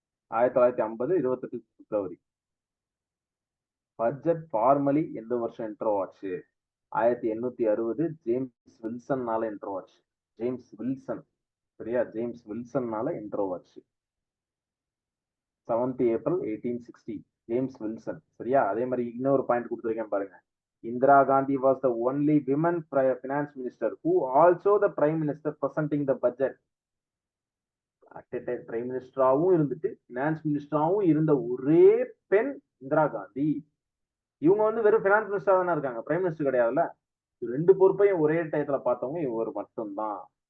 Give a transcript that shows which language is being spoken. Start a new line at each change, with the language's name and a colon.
Tamil: 1950 28 பிப்ரவரி. Budget formally எந்த வருஷம் intro ஆச்சு? 1860 ஜேம்ஸ் வில்சன்னால இன்ட்ரோ ஆச்சு. சரியா, ஜேம்ஸ் வில்சன்னால இன்ட்ரோ ஆச்சு. 7th April 1860 James Wilson. சரியா, அதே மாதிரி இன்னொரு பாயிண்ட் கொடுத்துருக்கேன் பாருங்க.
English: Indira Gandhi was the only women finance minister who also the prime minister presenting the budget.
Tamil: Prime மினிஸ்டராகவும் இருந்துட்டு பினான்ஸ் மினிஸ்டராகவும் இருந்த ஒரே பெண் இந்திரா காந்தி. இவங்க வந்து வெறும் பினான்ஸ் மினிஸ்டரா தானே இருக்காங்க, பிரைம் மினிஸ்டர் கிடையாதுல்ல. 2 பொறுப்பையும் ஒரே டயத்துல பார்த்தவங்க இவர் மட்டும்தான்.